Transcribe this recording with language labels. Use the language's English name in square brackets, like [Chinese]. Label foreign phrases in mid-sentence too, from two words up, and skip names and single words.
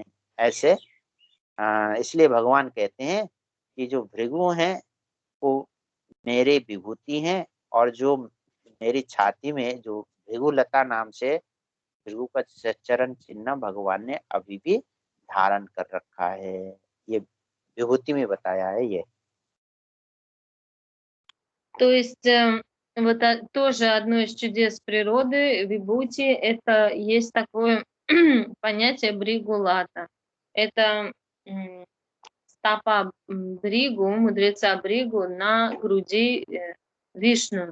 [Hindi] ऐसे इसलिए भगवान कहते हैं कि जो भृगु हैं वो मेरे विभूति हैं, और जो मेरी छाती में जो भृगुलता नाम से भृगु का चरण चिन्ह भगवान ने अभी भी धारण कर रखा है। ये विभूति में बताया है ये। [Russian] То есть вот тоже одно из чудес природы, вибути, это есть такое понятие бригулата. Это стопа Бригу, мудреца Бригу на груди Вишну.